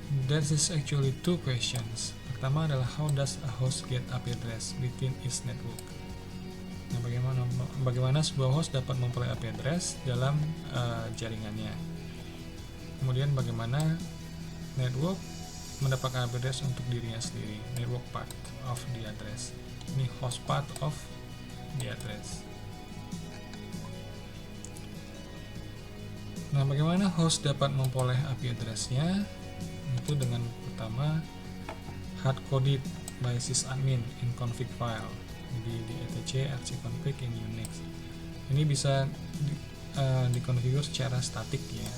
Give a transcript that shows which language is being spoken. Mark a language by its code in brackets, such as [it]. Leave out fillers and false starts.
[en] There is actually 2 questions. [id] Pertama adalah [en] how does a host get IP address within its network? [id] Nah, bagaimana sebuah host dapat memperoleh IP address dalam jaringannya. Kemudian bagaimana network mendapatkan IP address untuk dirinya sendiri. [en] Network part of the address. [id] Ini [en] host part of the address. [id] Nah, bagaimana host dapat memperoleh IP address-nya? Itu dengan pertama [en] hard coded by sysadmin in config file. [id] Jadi di etc rcconfig in Unix. Ini bisa dikonfigur secara statik ya.